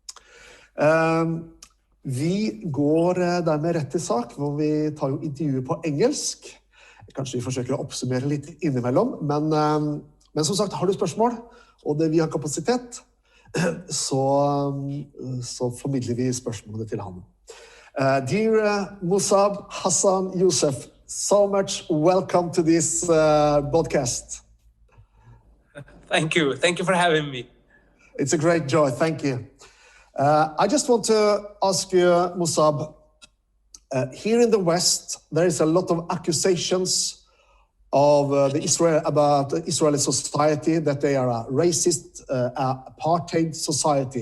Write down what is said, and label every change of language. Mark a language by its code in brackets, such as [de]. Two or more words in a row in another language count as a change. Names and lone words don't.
[no] Vi går dermed rett til sak, hvor vi tar jo intervjuet på engelsk. Kanskje vi forsøker å oppsummere litt innimellom, men som sagt, har du spørsmål, og det vi har kapasitet, så formidler vi spørsmålene til han. [en] Dear Mossab Hassan Youssef, so much welcome to this broadcast. Thank you for having me. It's a great joy, thank you. I just want to ask you, Mossab, here in the West, there is a lot of accusations of about the Israeli society, that they are a racist, apartheid society.